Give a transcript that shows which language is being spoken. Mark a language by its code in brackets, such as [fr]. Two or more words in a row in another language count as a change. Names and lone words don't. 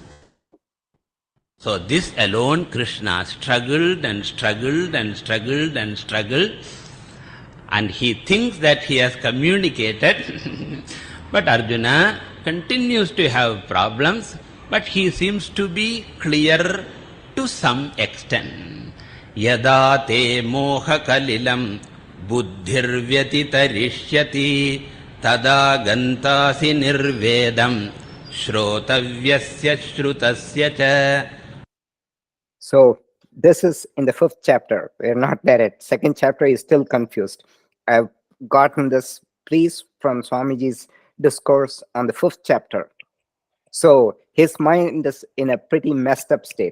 [en] So this alone, Krishna struggled and struggled and struggled and struggled. And he thinks that he has communicated, but Arjuna continues to have problems, but he seems to be clear to some extent. [sa] Yada te moha kalilam buddhirvyatitarishyati tada gantasi nirvedam shrotavyasya shrutasya cha. [en] So this is in the 5th chapter. We're not there yet. 2nd chapter is still confused. I've gotten this please from Swamiji's discourse on the 5th chapter. So his mind is in a pretty messed up state.